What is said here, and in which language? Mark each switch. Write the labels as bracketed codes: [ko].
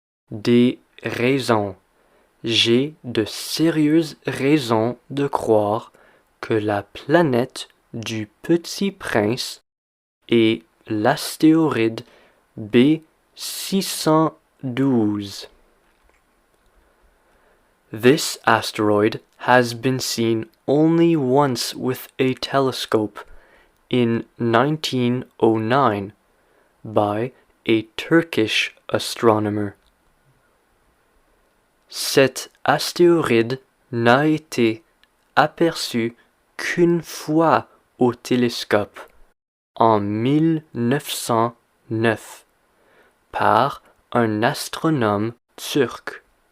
[fr] Des raisons. J'ai de sérieuses raisons de croire que la planète du Petit Prince est l'astéroïde B612. [en] This asteroid has been seen only once with a telescope in 1909 by a Turkish astronomer. [fr] Cet astéroïde n'a été aperçu qu'une fois au télescope en 1909 par un astronome turc.